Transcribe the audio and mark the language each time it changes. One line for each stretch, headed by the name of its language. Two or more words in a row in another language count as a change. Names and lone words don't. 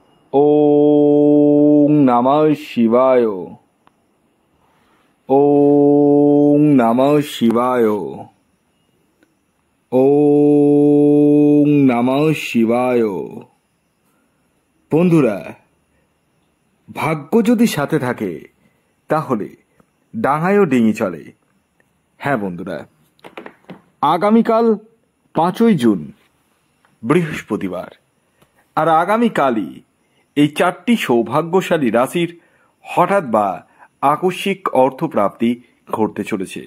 Sanskrit: ওং নমঃ শিবায়। ওং নমঃ শিবায়। ওং নমঃ শিবায়।
Bangla: বন্ধুরা, ভাগ্য যদি সাথে থাকে তাহলে ডাঙায়ও ডিঙি চলে। হ্যাঁ বন্ধুরা, আগামীকাল 5ই জুন বৃহস্পতিবার, আর আগামীকালই এই 4টি সৌভাগ্যশালী রাশির হঠাৎ বা আকস্মিক অর্থপ্রাপ্তি ঘটতে চলেছে।